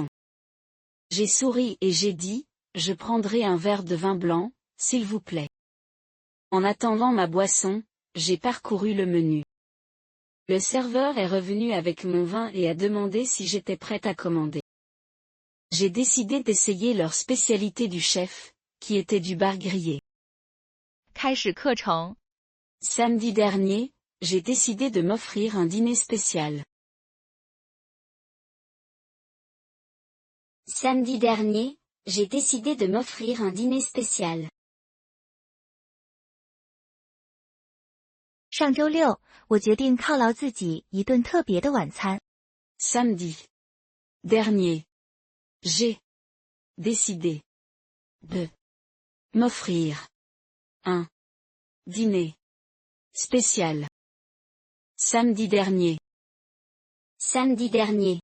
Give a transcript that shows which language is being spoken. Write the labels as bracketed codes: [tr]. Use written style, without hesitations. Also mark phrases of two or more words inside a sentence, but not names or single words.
[fr] J'ai souri et j'ai dit, je prendrai un verre de vin blanc, s'il vous plaît. En attendant ma boisson, j'ai parcouru le menu. Le serveur est revenu avec mon vin et a demandé si j'étais prête à commander. J'ai décidé d'essayer leur spécialité du chef, qui était du bar grillé. [zh] 开始课程。 [fr] Samedi dernier, j'ai décidé de m'offrir un dîner spécial. Samedi dernier, j'ai décidé de m'offrir un dîner spécial. [zh] 上周六，我决定犒劳自己一顿特别的晚餐。 [fr] Samedi dernier, j'ai décidé de m'offrir un dîner spécial. Samedi dernier. Samedi dernier.